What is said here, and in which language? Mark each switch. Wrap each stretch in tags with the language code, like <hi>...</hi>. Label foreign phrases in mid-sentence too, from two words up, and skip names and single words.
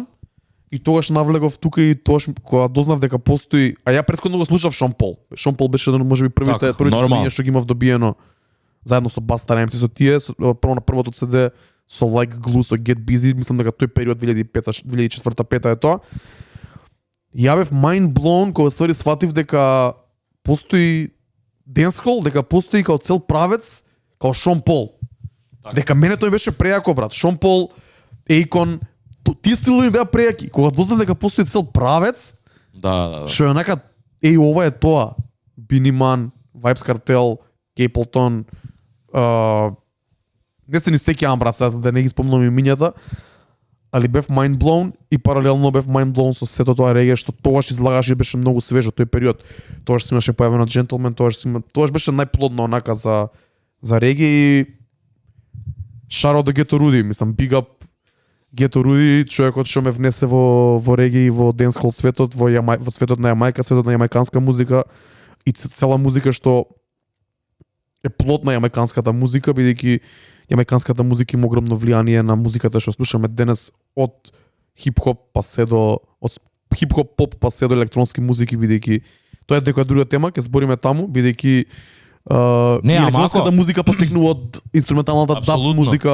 <mk>И тогаш навлегов тука и тогаш кога дознав дека постои, а ја претходно го слушав Шон Пол. Шон Пол беше можеби првите цедиња што ги имав добиено заедно со Баста Ремси, со тие, прво на првото CD со Like Glue, со Get Busy, мислам дека тој период 2004-2005 е тоа. Ја бев</mk> <en>mind blown</en> <mk>кога ствари сватив дека постои денсхол, дека постои као цел правец, као Шон Пол. Дека мене тој беше прејако, брат. Шон Пол, Акон, тие стилови беа прејаки. Кога дознав дека постои цел правец, да. што е онака, ова е тоа. Биниман, Vibes Cartel, Кейплтон, не се ни сеќавам, брат, сега да не ги спомнам имињата, али бев</mk> <en>mind blown</en> <mk>и паралелно бев</mk> <en>mind blown</en> <mk>со сето тоа реге што тогаш излагаше и беше многу свежо тој период. Тогаш си имаше појавено Gentleman, тогаш беше најплодно онака за реге и шаро до Гето Руди, мислам,</mk> <en>big up</en> <mk>Гето Руди, човекот што ме внесе во реге и во денсхол светот, во светот на Јамајка, светот на јамајканска музика и цела музика што е плод на јамајканската музика, бидејќи јамајканската музика има огромно влијание на музиката што слушаме денес од хип-хоп па се до од хип-хоп поп па се до електронски музики, бидејќи тоа е некоја друга тема, ќе збориме таму, бидејќи електронската музика потекнува од инструменталната даб музика.</mk>